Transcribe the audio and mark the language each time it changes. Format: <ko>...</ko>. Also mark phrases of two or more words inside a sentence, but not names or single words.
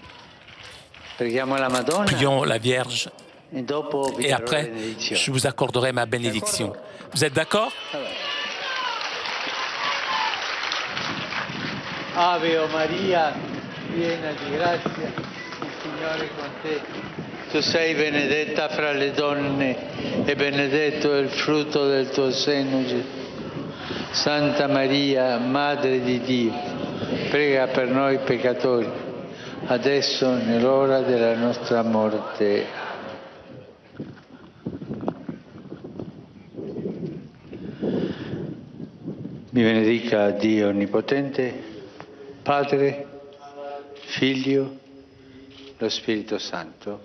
<fr>prions la Vierge et après, je vous accorderai ma bénédiction. Vous êtes d'accord?</fr> <it>Ave Maria, piena di grazia, il Signore è con te. Tu sei benedetta fra le donne e benedetto è il frutto del tuo seno, Gesù. Santa Maria, Madre di Dio, prega per noi peccatori, adesso e nell'ora della nostra morte. Mi benedica Dio Onnipotente, Padre, Figlio, lo Spirito Santo.</it>